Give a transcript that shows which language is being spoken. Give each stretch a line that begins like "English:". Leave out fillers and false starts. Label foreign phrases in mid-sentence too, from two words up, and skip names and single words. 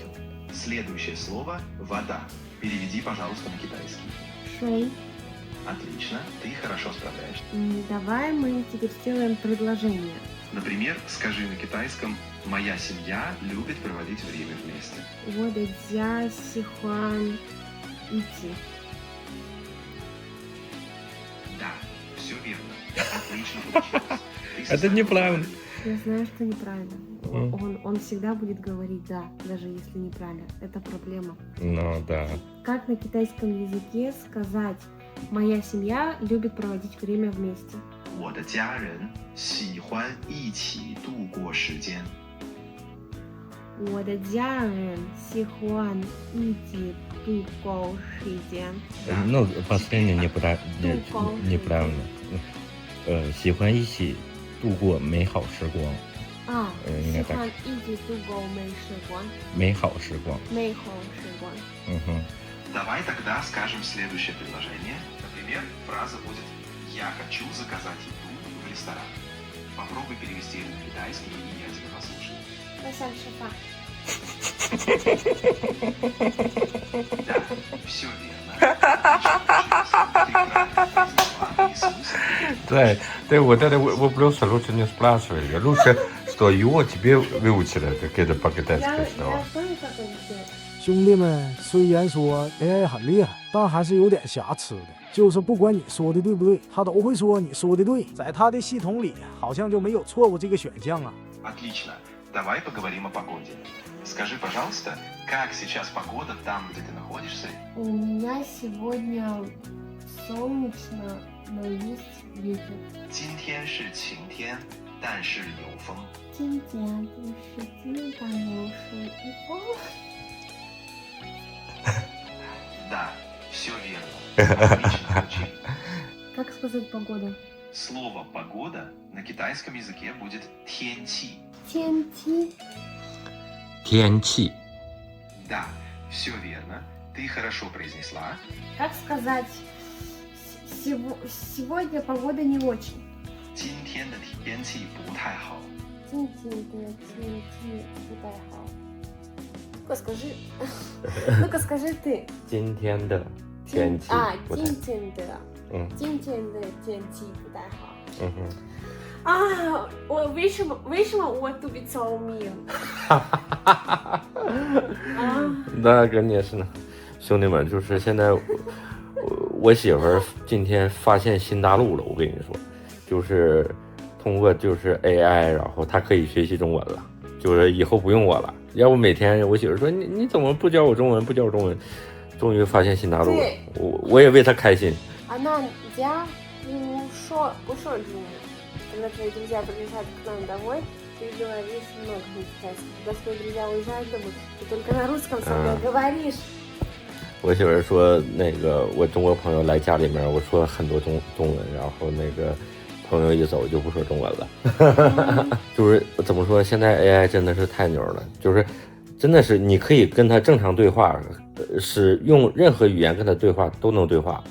Russian: Следующее слово «вода». Переведи, пожалуйста, на китайский.
Chinese: 水.
Russian: Отлично, ты хорошо справляешься. Давай мы теперь сделаем предложение. Например, скажи на китайском «Моя семья любит проводить время вместе».
Chinese: 我的家喜欢一起.
Russian: Да, все верно. Отлично получилось. Это неправильно. Я знаю, что неправильно. Он всегда будет говорить «да», даже если неправильно. Это проблема. Ну да. Как на китайском языке сказать «моя семья любит проводить время вместе»?
Chinese: 我的家人喜欢一起度过时间。我的家人喜欢一起度过时间。
Russian: Ну, последнее неправильно.
Chinese: 喜欢一起度过美好时光。喜欢一起度过美好时光。
Russian: Давай тогда скажем следующее предложение. Например, фраза будет «Я хочу заказать еду в ресторан». Попробуй перевести это на китайский, и я тебя послушаю. Да, все верно. Да,
Chinese: 对，我不用
Russian: лучше не спрашивать, лучше что его тебе выучили какие-то Я по-китайски слова. знаю, как это сделать.
Chinese: 兄弟们，虽然说 AI 很厉害，但还是有点瑕疵的。就是不管你说的对不对，他都会说你说的对，在他的系统里好像就没有错误这个选项啊。
Russian: Отлично. Давай поговорим о погоде. Скажи, пожалуйста, как сейчас погода там, где ты находишься? У меня сегодня солнечно, но есть ветер.
Chinese: 今天是晴天，但是有风。今天不是金但又是一风。
Russian: Да, все верно. Отлично звучит. Как сказать погода? Слово «погода» на китайском языке будет «тяньчи».
Chinese: 天气。天气
Russian: Да, все верно. Ты хорошо произнесла. Как сказать? Сегодня погода не очень.
Chinese: 今天的天气不太好。今天的天气不太好。
Russian: Ну-ка скажи. Ну-ка скажи ты.
Chinese: 今天的天气不太今天的。嗯今天的天气不太好。嗯哼。啊，我为什么我特别聪明？那肯定是呢，兄弟们，就是现在我媳妇儿今天发现新大陆了，我跟你说，就是通过就是 AI， 然后她可以学习中文了，就是以后不用我了。要不每天我媳妇儿说你怎么不教我中文，不教我中文，终于发现新大陆了，对我也为她开心。
Russian: Она нельзя
Chinese: 不说中文。
Russian: Когда твои друзья приезжают к нам домой, ты говоришь много по-китайски. Когда твои друзья уезжают домой, ты только на русском со мной говоришь.
Chinese: 我媳妇儿说那个我中国朋友来家里面，我说很多中文，然后那个朋友一走就不说中文了。就是怎么说，现在 AI 真的是太牛了，就是真的是你可以跟他正常对话，是用任何语言跟他对话都能对话。